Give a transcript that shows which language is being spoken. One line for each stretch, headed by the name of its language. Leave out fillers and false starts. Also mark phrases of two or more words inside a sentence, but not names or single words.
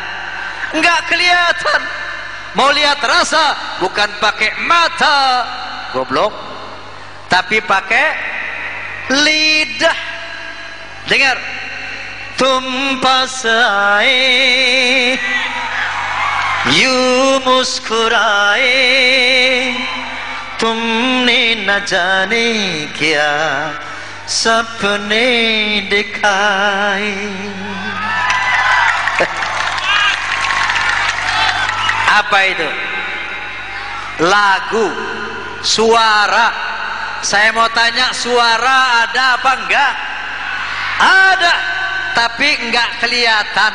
Indonesian: Enggak kelihatan. Mau lihat rasa bukan pakai mata, goblok, tapi pakai lidah. Dengar, tumpah air,
Hindi: यूं मुस्कुराए तुमने न जाने क्या सपने दिखाए.
Indonesian: Apa itu? Lagu, suara. Saya mau tanya, suara ada apa enggak? Ada, tapi enggak kelihatan.